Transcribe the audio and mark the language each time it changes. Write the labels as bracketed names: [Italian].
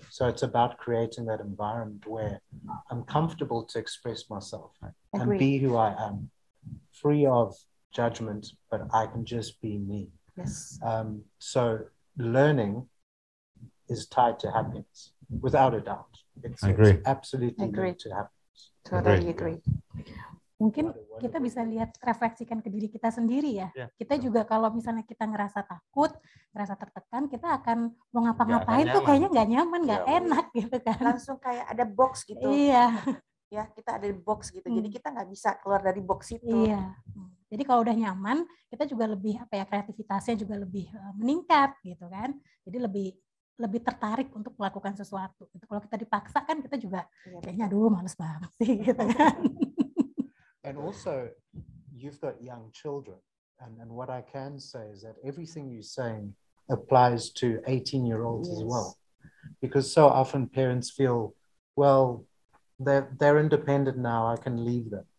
[English] So it's about creating that environment where I'm comfortable to express myself and Agree. be who I am, free of judgment, but I can just be me. Yes. So learning is tied to happiness, without a doubt. It's absolutely linked to happiness. Totally agree. [Indonesian] Mungkin kita bisa lihat, refleksikan ke diri kita sendiri ya. Kita juga kalau misalnya kita ngerasa takut, ngerasa tertekan, kita akan mau ngapa-ngapain tuh kayaknya nggak nyaman, nggak enak gitu kan. Langsung kayak ada box gitu. Iya. Ya, kita ada di box gitu. Jadi kita nggak bisa keluar dari box itu. Iya. Jadi kalau udah nyaman, kita juga lebih kreativitasnya juga lebih meningkat gitu kan. Jadi lebih tertarik untuk melakukan sesuatu. Kalau kita dipaksa kan kita juga kayaknya aduh males banget sih gitu kan. [English] And also, you've got young children. And what I can say is that everything you're saying applies to 18-year-olds as well. Because so often parents feel, well, they're independent now, I can leave them.